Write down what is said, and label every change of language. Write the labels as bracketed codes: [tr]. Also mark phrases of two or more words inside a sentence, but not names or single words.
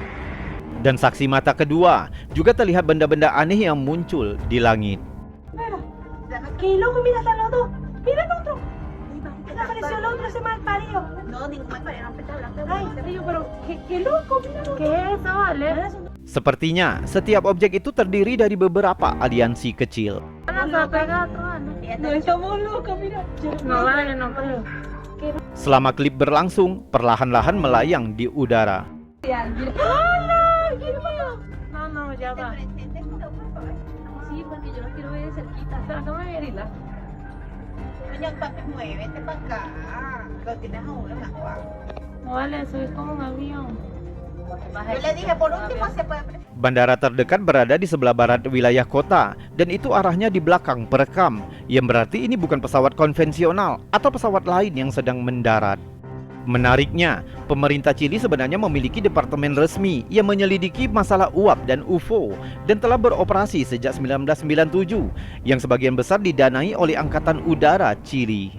[id] Dan saksi mata kedua juga terlihat benda-benda aneh yang muncul di langit. [es] Qué loco, mira, está el otro. Mira el otro. Apareció el otro, ese mal parido. No, ningún mal parido, no está hablando. Ay, serio, pero qué loco, mira. ¿Qué es eso, vale? [id] Sepertinya, setiap objek itu terdiri dari beberapa aliansi kecil. [es] No, estamos locos, mira. No vale, no creo. [id] Selama klip berlangsung, perlahan-lahan melayang di udara. [es] No, no, ya va. Sí, porque yo lo quiero ver de cerquita. Sácame a verla. Coño, papi, muévete para acá. Lo tienes a uno más guapo. No vale, eso es como un avión. Yo le dije, por último se puede presentar. [id] Bandara terdekat berada di sebelah barat wilayah kota, dan itu arahnya di belakang perekam, yang berarti ini bukan pesawat konvensional atau pesawat lain yang sedang mendarat. Menariknya, pemerintah Chili sebenarnya memiliki departemen resmi yang menyelidiki masalah uap dan UFO dan telah beroperasi sejak 1997, yang sebagian besar didanai oleh Angkatan Udara Chili.